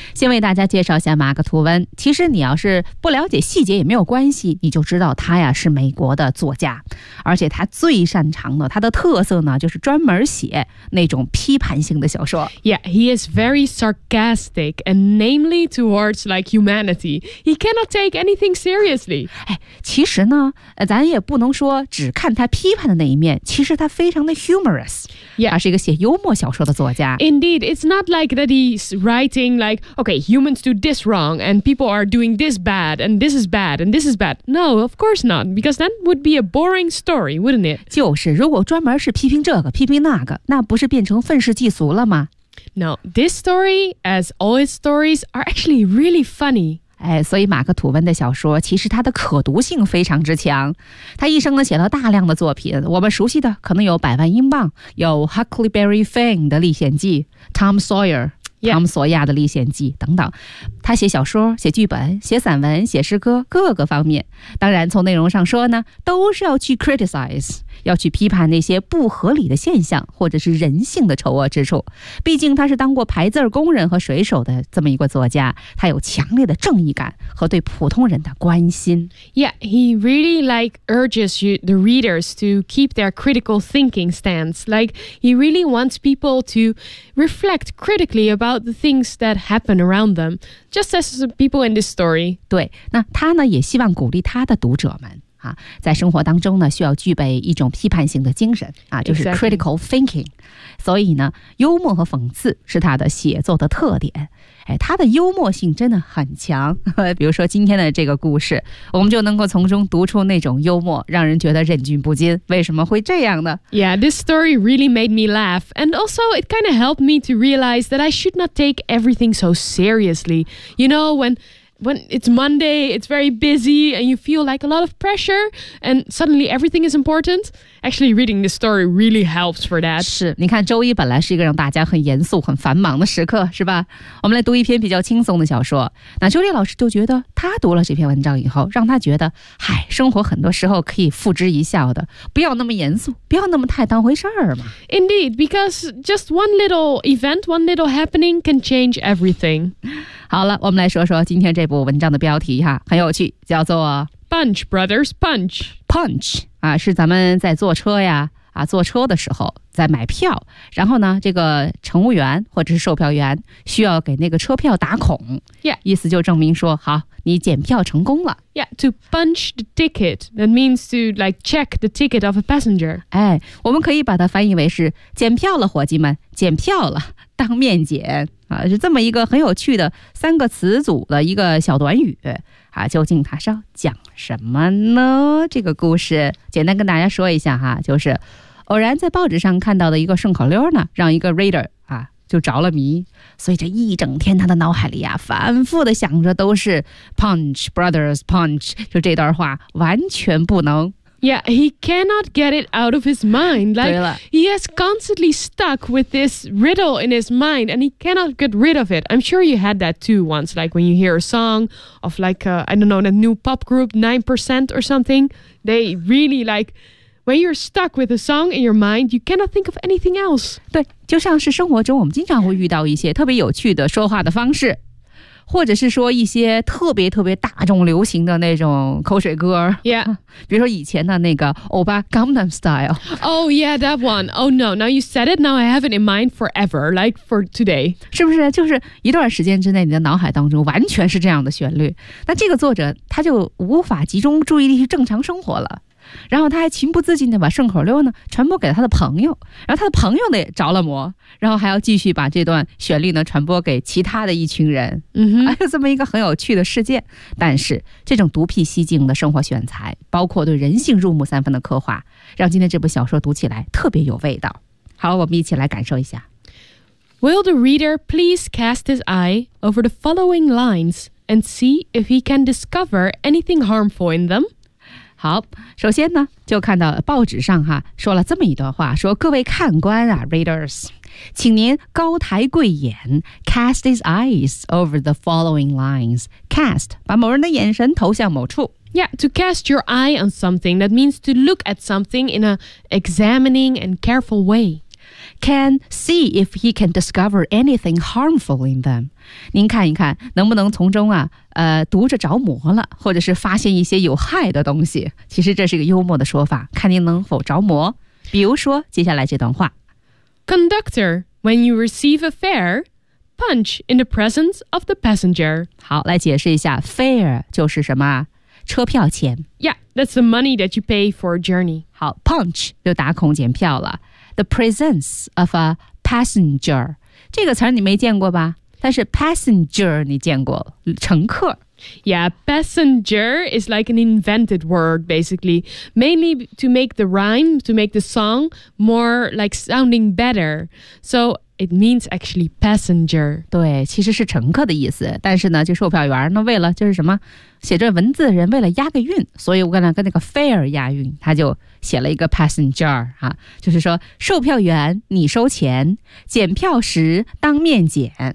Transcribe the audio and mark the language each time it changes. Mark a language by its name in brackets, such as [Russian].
[Chinese] 先为大家介绍一下马克吐温。其实你要是不了解细节也没有关系，你就知道他呀是美国的作家。而且他最擅长的，他的特色呢，就是专门写那种批判性的小说。 [English] Yeah, he is very sarcastic and namely towards like humanity. He cannot take anything seriously. [Chinese] 哎，其实呢，咱也不能说只看他批判的那一面，其实他非常的 humorous， 他、 [English] yeah. [Chinese] 是一个写幽默小说的作家。 [English] Indeed, it's not like that he's writing like, okay, humans do this wrong and people are doing this bad and this is bad and this is bad. No, of course not, because that would be a boring story, wouldn't it? [Chinese] 就是，如果专门是批评这个，批评那个，那不是变成愤世嫉俗了吗？ [English] No, this story, as all his stories, are actually really funny. [Chinese] 哎，所以马克吐温的小说其实它的可读性非常之强。他一生呢写了大量的作品，我们熟悉的可能有《百万英镑》，有《Huckleberry Finn》的历险记，《Tom Sawyer》 [English] Yeah. [Chinese] 汤姆·索亚的历险记等等，他写小说、写剧本、写散文、写诗歌，各个方面。当然，从内容上说呢，都是要去 criticize， 要去批判那些不合理的现象，或者是人性的丑恶之处。毕竟他是当过排字工人和水手的这么一个作家，他有强烈的正义感和对普通人的关心。 [English] Yeah, he really like urges you, the readers to keep their critical thinking stance. Like he really wants people to reflect critically about the things that happen around them, just as the people in this story. [Chinese] 对，那他呢也希望鼓励他的读者们啊，在生活当中呢需要具备一种批判性的精神啊，就是 [English] critical thinking. Exactly. [Chinese] 所以呢，幽默和讽刺是他的写作的特点。哎，他的幽默性真的很强。比如说今天的这个故事，我们就能够从中读出那种幽默，让人觉得忍俊不禁。为什么会这样呢？ [English] Yeah, this story really made me laugh. And also, it kind of helped me to realize that I should not take everything so seriously. You know, when when it's Monday, it's very busy and you feel like a lot of pressure and suddenly everything is important. Actually, reading this story really helps for that. [Chinese] 是，你看周一本来是一个让大家很严肃、很繁忙的时刻，是吧？我们来读一篇比较轻松的小说。那修丽老师就觉得他读了这篇文章以后，让他觉得，嗨，生活很多时候可以付之一笑的，不要那么严肃，不要那么太当回事儿嘛。 [English] Indeed, because just one little event, one little happening can change everything. [Chinese] 好了，我们来说说今天这部文章的标题哈，很有趣，叫做 [English] Punch, brothers, punch. Punch. [Chinese] 啊，是咱们在坐车呀，啊，坐车的时候在买票，然后呢，这个乘务员或者是售票员需要给那个车票打孔， [English] yeah. [Chinese] 意思就证明说，好，你检票成功了。 [English] Yeah, to punch the ticket, that means to like check the ticket of a passenger. [Chinese] 哎，我们可以把它翻译为是检票了，伙计们，检票了，当面检啊，是这么一个很有趣的三个词组的一个小短语。啊，究竟他是要讲什么呢？这个故事简单跟大家说一下哈，就是偶然在报纸上看到的一个顺口溜呢，让一个 reader 啊就着了迷，所以这一整天他的脑海里啊反复的想着都是 [English] punch brothers punch， [Chinese] 就这段话完全不能。 [English] Yeah, he cannot get it out of his mind. Like, he is constantly stuck with this riddle in his mind and he cannot get rid of it. I'm sure you had that too once, like when you hear a song of like, I don't know, a new pop group, 9% or something. They really like, when you're stuck with a song in your mind, you cannot think of anything else. [Chinese] 对，就像是生活中我们经常会遇到一些特别有趣的说话的方式，或者是说一些特别特别大众流行的那种口水歌。 [English] Yeah. [Chinese] 比如说以前的那个欧巴 Gangnam Style. [English] Oh yeah, that one. Oh no, now you said it, now I have it in mind forever, like for today. [Chinese] 是不是就是一段时间之内你的脑海当中完全是这样的旋律。那这个作者他就无法集中注意力去正常生活了。然后他还情不自禁地把顺口溜呢传播给他的朋友，然后他的朋友呢也着了魔，然后还要继续把这段旋律呢传播给其他的一群人，嗯哼，还有这么一个很有趣的事件。但是这种独辟蹊径的生活选材，包括对人性入木三分的刻画，让今天这部小说读起来特别有味道。好，我们一起来感受一下。 [English] Will the reader please cast his eye over the following lines and see if he can discover anything harmful in them? [Chinese] 好，首先呢，就看到报纸上哈说了这么一段话，说各位看官啊 ，readers， 请您高抬贵眼 ， [English] cast his eyes over the following lines. [Chinese] Cast 把某人的眼神投向某处。 [English] Yeah, to cast your eye on something that means to look at something in an examining and careful way. Can see if he can discover anything harmful in them. [Chinese] 您看一看能不能从中啊。读着着魔了，或者是发现一些有害的东西，其实这是一个幽默的说法，看您能否着魔。比如说接下来这段话 [English] Conductor, when you receive a fare, punch in the presence of the passenger. [Chinese] 好，来解释一下 fare 就是什么，车票钱。 [English] Yeah, that's the money that you pay for a journey. [Chinese] 好， punch 就打孔检票了。 [English] The presence of a passenger [Chinese] 这个词你没见过吧，但是 passenger 你见过，乘客。 [English] Yeah, passenger is like an invented word, basically. Mainly to make the rhyme, to make the song more like sounding better. So it means actually passenger. [Chinese] 对，其实是乘客的意思。但是呢，就售票员呢，为了就是什么，写这文字的人为了押个韵，所以我刚才跟那个 fare 押韵，他就写了一个 passenger 啊，就是说售票员你收钱，检票时当面检。